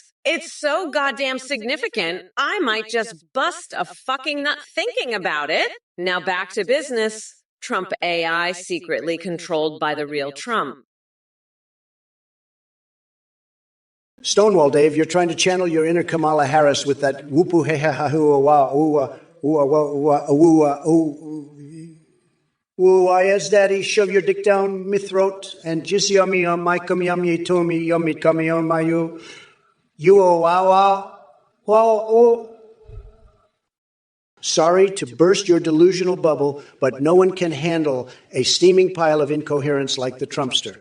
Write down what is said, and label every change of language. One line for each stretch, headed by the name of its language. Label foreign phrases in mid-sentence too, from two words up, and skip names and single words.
English: It's so goddamn significant, I might just bust a fucking nut thinking about it. Now back to business. Trump AI secretly controlled by the real Trump. Stonewall Dave, you're trying to channel your inner Kamala Harris with that whoopoo he ha ha hoo wah why yes, Daddy, shove your dick down me throat and just yummy on my come yummy to me yummy come on my you wow. Sorry to burst your delusional bubble, but no one can handle a steaming pile of incoherence like the Trumpster.